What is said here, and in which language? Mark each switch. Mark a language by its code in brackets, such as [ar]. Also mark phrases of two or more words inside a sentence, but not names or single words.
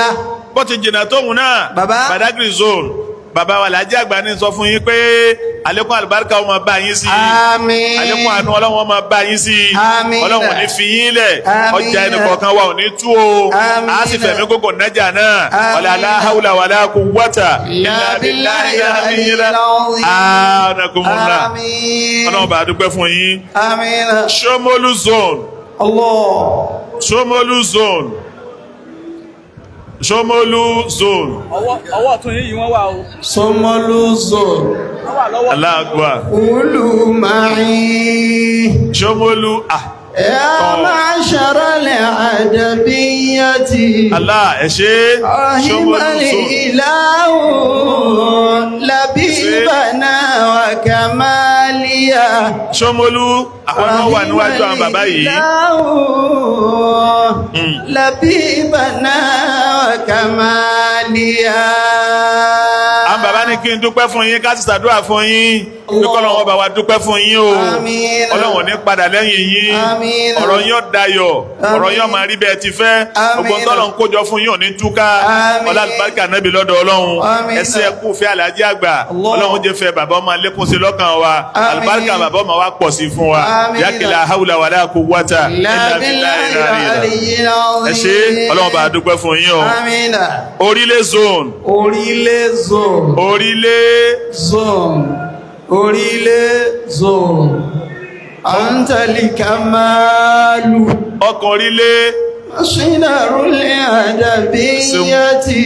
[yo] bó ti jìnnà tóun náà Badagry zone bàbá wa làjì àgbà ní sọ fún yín pé àlékún àlùbáríkà ó máa bá yín sí Àmín. àlékún àánú ọlọ́run ó máa bá yín sí Àmín. ọlọ́run ò ní fi yín lẹ̀ Àmín. ọjà ẹnìkọ̀ọ̀kan wa ò ní tú o Àmín. a sì fẹ̀mí gbogbo nájà náà [ar] ولا لا حول ولا قوة إلا بالله [yo] anakumullah ọlọ́run bá dúpẹ́ fún yín. Àmín. Shomolu zone. Allah. Shomolu zone. Shomolu zone. ọwọ́ tún yìí wọ́n wà o. Shomolu zone. [ar] الله أكبر. قولوا معي. [yo] Shomolu [ar] يا معشر الأدبيات. [yo] Allah ẹ ṣé. Shomolu [ar] Rahimal [yo] zone. [ar] إله لبيبنا وكمالية. [yo] Shomolu àwọn náà wà níwájú àwọn bàbá yìí. [ar] لبيبنا وكمالية. [yo] Àwọn bàbá ní kí n dúpẹ́ fún yín ká sì ṣàdúrà fún yín. Kíkọ́ lọ́wọ́ bá wa dúpẹ́ fún yín o. Àmín. Ọlọ́run ní padà lẹ́yìn yín. Àmín. Ọ̀rọ̀ yín ó dayọ̀. Ọ̀rọ̀ yín ó máa rí bẹ́ẹ̀ ti fẹ́. Àmín. Gbogbo tọ́lọ̀ ń kójọ fún yín ò ní túká. Àmín. Ọlá àlùbáríkà Nábì lọ́dọ̀ Ọlọ́run. Àmín. Ẹsẹ̀ ẹkú fẹ́ Àlàájì àgbà. Ọlọ́run jẹ́ fẹ́ bàbá ọmọ lékún sí lọ́kàn wa. Àmín. Àlùbáríkà bàbá ọmọ wa pọ̀ sí fún wa. Àmín. [ar] ياقيلا حول ولا قوة إلا بالله العلي العظيم. [yo] ẹ ṣé Ọlọ́run bá dúpẹ́ fún yín o. Àmín. Orílẹ̀ zone. Orílẹ̀ zone. Orílẹ̀ Zone. Orílẹ̀ zone. Àǹtẹ̀lì kàmáàlù. ọkàn orílẹ̀ [ar] مصدر الأدبيات.